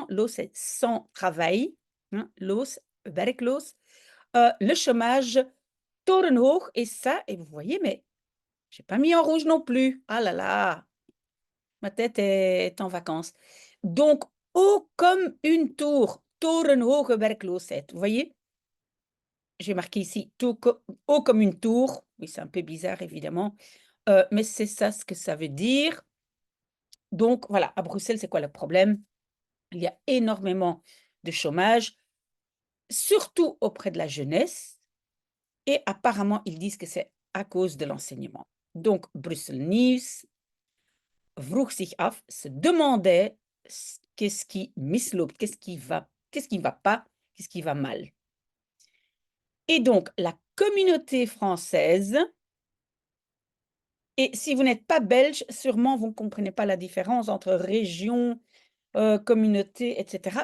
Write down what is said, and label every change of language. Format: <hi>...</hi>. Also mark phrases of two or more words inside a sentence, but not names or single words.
<fr>Loos, c'est sans travail. Hein? Loos, werkloos. Le chômage torenhoog. Et ça, et vous voyez, mais je n'ai pas mis en rouge non plus. Ah là là, ma tête est en vacances. Donc, haut comme une tour,</fr> <nl>torenhoge werkloosheid.</nl> <fr>Vous voyez? J'ai marqué ici haut comme une tour. Oui, c'est un peu bizarre, évidemment. Mais c'est ça ce que ça veut dire. Donc, voilà, à Bruxelles, c'est quoi le problème? Il y a énormément de chômage, surtout auprès de la jeunesse. Et apparemment, ils disent que c'est à cause de l'enseignement. Donc,</fr> <nl>Brussel News vroeg zich af,</nl> <fr>se demandait qu'est-ce qui misloopt, qu'est-ce qui va pas, qu'est-ce qui va mal. Et donc, la communauté française, et si vous n'êtes pas belge, sûrement vous ne comprenez pas la différence entre région, communauté, etc.</fr>